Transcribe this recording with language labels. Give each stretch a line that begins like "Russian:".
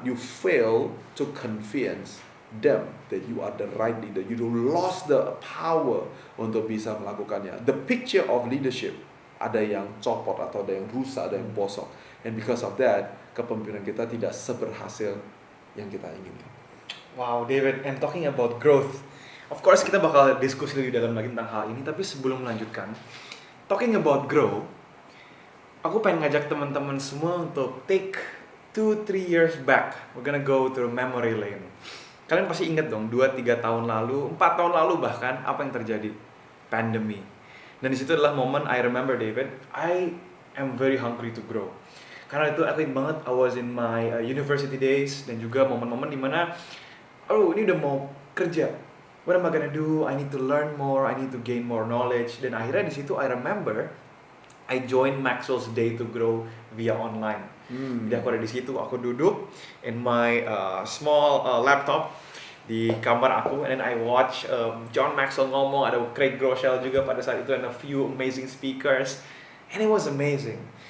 English: You fail to convince them that you are the right leader. You lost the power
Indonesian: untuk bisa melakukannya.
English: The picture of leadership,
Indonesian: ada yang copot atau ada yang rusak, ada yang bosok.
English: And because of that,
Indonesian: kepemimpinan kita tidak seberhasil yang kita inginkan.
English: Wow, David, and talking about growth.
Indonesian: Of course kita bakal diskusi lebih dalam lagi tentang hal ini, tapi sebelum melanjutkan,
English: talking about grow,
Indonesian: aku pengen ngajak teman-teman semua untuk
English: take 2-3 years back. We're gonna go through memory lane.
Indonesian: Kalian pasti ingat dong, 2-3 tahun lalu, 4 tahun lalu bahkan, apa yang terjadi? Pandemi. Dan di situ adalah momen
English: I remember, David, I am very hungry to grow.
Indonesian: Karena itu aku ingat banget,
English: I was in my university days,
Indonesian: dan juga momen-momen dimana, ini udah mau kerja.
English: what am I gonna do? I need to learn more, I need to gain more knowledge.
Indonesian: Dan akhirnya di situ
English: I remember I joined Maxwell's Day to Grow via online.
Indonesian: Jadi aku ada di situ, aku duduk
English: in my small laptop
Indonesian: di kamar aku,
English: and then I watch
Indonesian: John Maxwell ngomong, ada Craig Groeschel juga pada saat itu,
English: and a few amazing speakers, and it was amazing.